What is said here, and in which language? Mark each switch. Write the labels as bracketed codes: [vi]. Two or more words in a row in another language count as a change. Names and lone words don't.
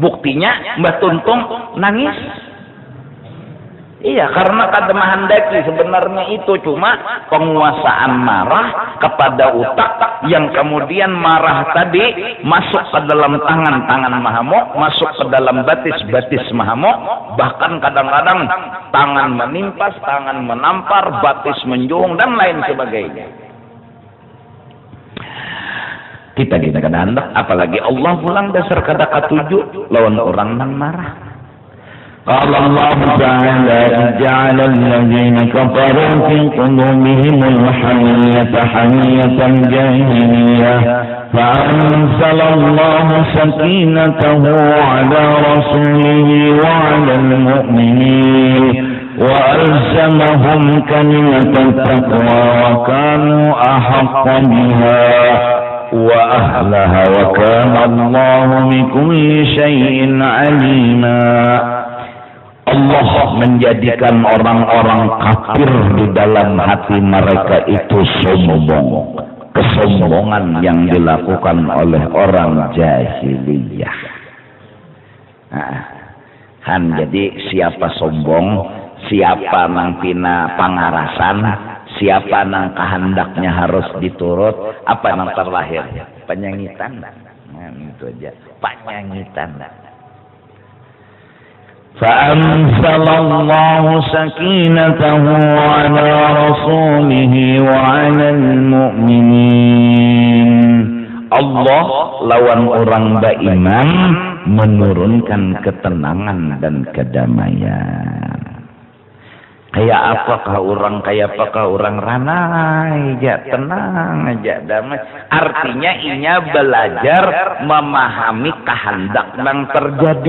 [bjn] Buktinya Mbah Tuntung nangis. Iya, karena kada menghendaki sebenarnya itu, cuma penguasaan marah kepada utak yang kemudian marah tadi masuk ke dalam tangan mahamuk, masuk ke dalam batis mahamuk, bahkan kadang-kadang tangan menimpas, tangan menampar, batis menjuung dan lain sebagainya. Kita kada hendak, apalagi Allah pulang dasar kada katuju lawan orang nang marah. [ar] قال الله تعالى جعل الذين كفروا في قلوبهم الحمية حمية الجاهلية فأنزل الله سكينته على رسوله وعلى المؤمنين وألزمهم كلمة التقوى وكانوا أحق بها وأهلها وكان الله بكل شيء عليما. [bjn] Allah menjadikan orang-orang kafir di dalam hati mereka itu sombong, kesombongan yang dilakukan oleh orang jahiliyah. Jadi siapa sombong, siapa nang pina pangarasan, siapa nang kehendaknya harus diturut, apa nang terlahir? Penyangitan. Nah, itu aja, penyangitan. [ar] فأنزل الله سكينته على رسوله وعلى المؤمنين. [bjn] Allah lawan orang beriman menurunkan ketenangan dan kedamaian. Kayak apakah orang ranai aja, tenang aja, damai. Artinya inya belajar memahami kehendak yang terjadi.